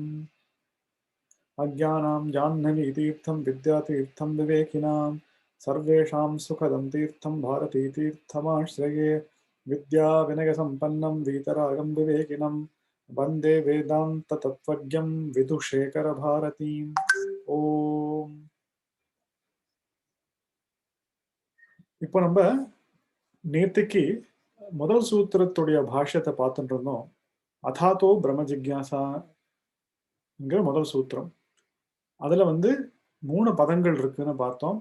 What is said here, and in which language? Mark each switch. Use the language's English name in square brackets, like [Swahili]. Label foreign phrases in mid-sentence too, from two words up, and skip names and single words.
[Sanskrit] अज्ञानां जाह्नवीतीर्थं विद्यातीर्थं विवेकिनां सर्वेषां सुखदं तीर्थं भारतीतीर्थमाश्रये। विद्याविनयसम्पन्नं वीतरागं विवेकिनं वन्दे वेदान्ततत्त्वज्ञं विदुशेखरभारतीम्। [Tamil] ஓம். இப்போ நம்ம நேத்திக்கு முதல் சூத்திரத்துடைய பாஷ்யத்தை பார்த்துட்டு இருந்தோம். [Sanskrit] अथातो ब्रह्म जिज्ञासा [Tamil] முதல் சூத்திரம். அதுல 3 பதங்கள் இருக்குன்னு பார்த்தோம்.